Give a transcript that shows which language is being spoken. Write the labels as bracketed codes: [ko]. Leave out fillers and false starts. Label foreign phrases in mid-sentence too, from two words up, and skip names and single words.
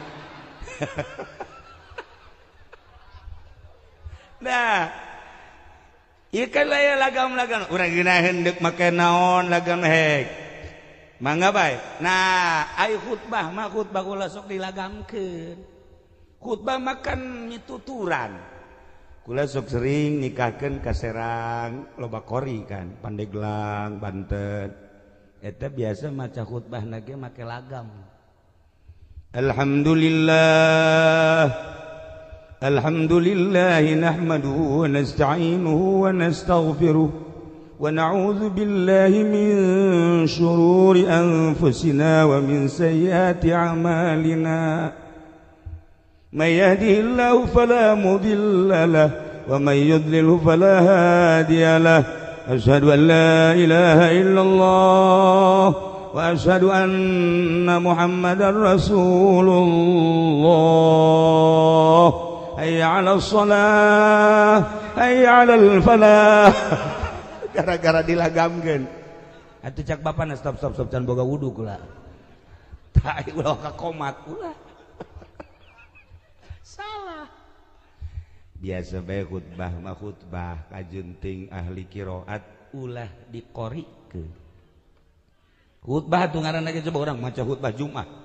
[su] nah ieu kan aya lagam-lagam urang geuna hendeuk make naon lagam hek mangga bae nah aya khutbah mah khutbah kula sok dilagamkeun khutbah makan mituturan kula sok sering nikahkeun ka Serang loba kori kan Pandeglang Banten eta biasa maca khutbahna ge make lagam [ar] الحمد لله نحمده ونستعينه ونستغفره ونعوذ بالله من شرور أنفسنا ومن سيئات أعمالنا من يهده الله فلا مضل له ومن يضلله فلا هادي له أشهد أن لا إله إلا الله وأشهد أن محمدا رسول الله حي على الصلاة حي على الفلاح [su] gara-gara dilagamkeun atuh cak bapana stop can boga wudu kula tah ulah ka komat ulah salah biasa bae khutbah mah khutbah kajunting ahli qiraat ulah diqorikeun khutbah tuh ngaranna ge coba urang maca khutbah Jumat